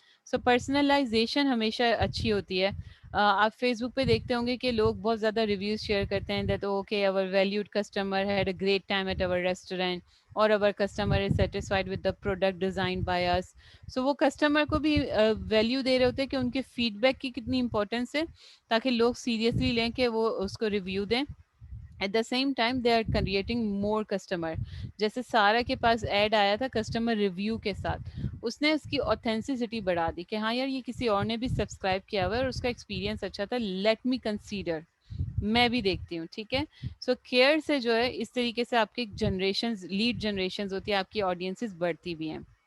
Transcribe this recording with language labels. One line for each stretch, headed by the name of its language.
Urdu: سو personalisation ہمیشہ اچھی ہوتی ہے. آپ فیس بک پہ دیکھتے ہوں گے کہ لوگ بہت زیادہ ریویوز شیئر کرتے ہیں
English: That okay our valued customer had a great time at our restaurant, اور our customer is satisfied with the product design by us.
Urdu: سو وہ کسٹمر کو بھی ویلیو دے رہے ہوتے ہیں کہ ان کے فیڈ بیک کی کتنی امپورٹنس ہے، تاکہ لوگ سیریسلی لیں کہ وہ اس کو ریویو دیں.
English: At the same time they are creating more customer.
Urdu: جیسے سارا کے پاس ایڈ آیا تھا کسٹمر ریویو کے ساتھ، اس نے اس کی اوتھینسٹی بڑھا دی کہ ہاں یار یہ کسی اور نے بھی سبسکرائب کیا ہوا ہے اور اس کا ایکسپیرینس اچھا تھا،
English: let me consider,
Urdu: میں بھی دیکھتی ہوں، ٹھیک ہے. سو کیئر سے جو ہے اس طریقے سے آپ کی جنریشنز، لیڈ جنریشنز ہوتی ہے، آپ کی آڈینسز بڑھتی بھی ہیں.